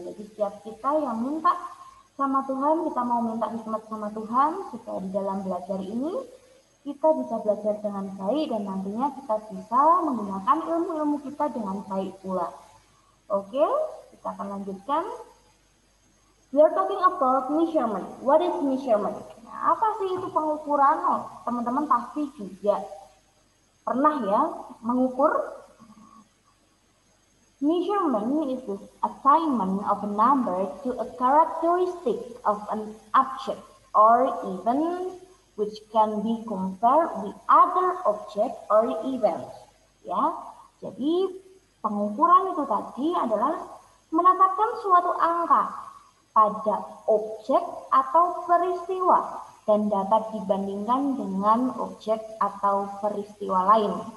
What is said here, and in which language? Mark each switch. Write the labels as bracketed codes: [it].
[id] Jadi setiap kita yang minta sama Tuhan, kita mau minta hikmat sama Tuhan supaya di dalam belajar ini kita bisa belajar dengan baik dan nantinya kita bisa menggunakan ilmu-ilmu kita dengan baik pula. Oke, kita akan lanjutkan. [en] We are talking about measurement. What is measurement? [id] Nah, apa sih itu pengukuran? Oh, teman-teman pasti juga pernah ya mengukur. [en] Measurement is the assignment of a number to a characteristic of an object or even which can be compared with other object or events. [id] Ya, jadi pengukuran itu tadi adalah menetapkan suatu angka pada objek atau peristiwa dan dapat dibandingkan dengan objek atau peristiwa lain.